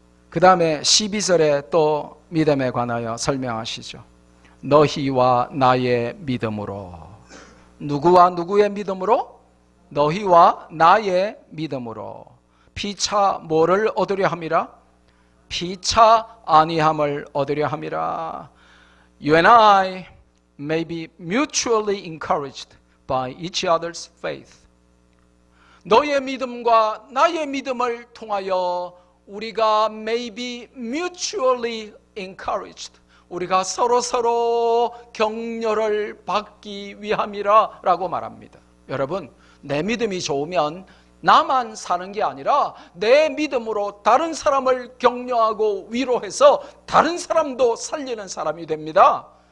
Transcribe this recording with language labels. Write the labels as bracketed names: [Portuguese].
[Korean] 그 다음에 12절에 또 믿음에 관하여 설명하시죠. 너희와 나의 믿음으로. 누구와 누구의 믿음으로? 너희와 나의 믿음으로. 피차 뭐를 얻으려 함이라? 피차 아니함을 얻으려 함이라. [English] You and I may be mutually encouraged by each other's faith. [Korean] 너의 믿음과 나의 믿음을 통하여 우리가 [English] may be mutually encouraged. [Korean] 우리가 서로 격려를 받기 위함이라 라고 말합니다. 여러분, 내 믿음이 좋으면 나만 사는 게 아니라 내 믿음으로 다른 사람을 격려하고 위로해서 다른 사람도 살리는 사람이 됩니다.